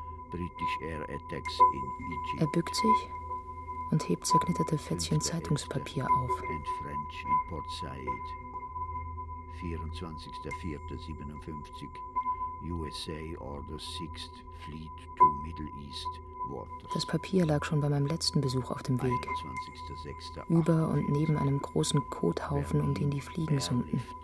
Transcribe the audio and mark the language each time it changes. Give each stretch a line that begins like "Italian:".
English: British Air Attacks in Egypt.
German: Er bückt sich und hebt zerknitterte Fetzchen Zeitungspapier auf.
English: And French in Port Said. 24.04.57. USA orders 6th Fleet to Middle East Waters.
German: Das Papier lag schon bei meinem letzten Besuch auf dem Weg. Über und neben einem großen Kothaufen, um den die Fliegen summten.